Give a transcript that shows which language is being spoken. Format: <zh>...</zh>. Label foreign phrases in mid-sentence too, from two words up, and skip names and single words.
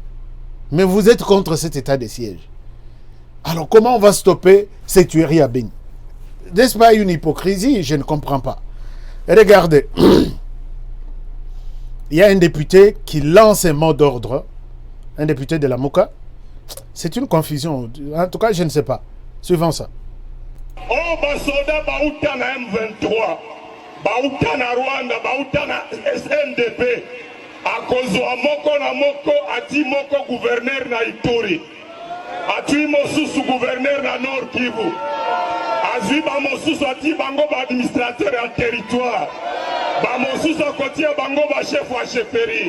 <fr>Mais vous êtes contre cet état de siège. Alors comment on va stopper ces tueries à Béni? N'est-ce pas une hypocrisie? Je ne comprends pas. Et regardez, il y a un député qui lance un mot d'ordre, un député de la MOCA. C'est une confusion. En tout cas, je ne sais pas. Suivant ça.</fr> <ln>Oh, basoda bauta na M23, bauta na Rwanda, bauta na SNDP, akozwa moko na moko, ati moko</ln> <fr>gouverneur na Ituri,</fr> <ln>ati mosusu</ln> <fr>gouverneur na Nord Kivu,</fr> <ln>azwi ba mosusu ati bango ba</ln> <fr>administrateur ya territoire,</fr> <ln>ba mosusu akotia bango ba</ln> <fr>chef wa chefferie.</fr>